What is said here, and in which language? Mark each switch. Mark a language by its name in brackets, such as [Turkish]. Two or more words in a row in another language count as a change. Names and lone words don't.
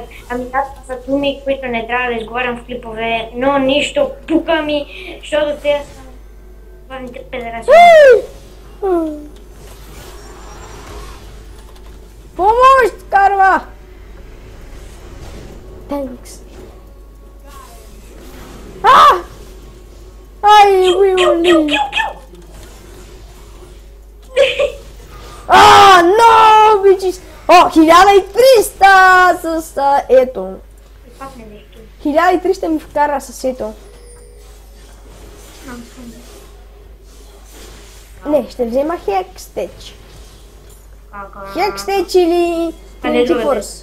[Bulgarian] Ами това са думи, които не трябва да изговарям в клипове, но нищо, пука ми, защото те са главните педераси. Помощ, Карва! [English] Thanks. [Bulgarian] Ай, уили! [English] No, bitches! [Bulgarian] 1300 с ето. 1300 ми вкара с ето. Не, ще взема Hextech. Hextech или Trinity Force.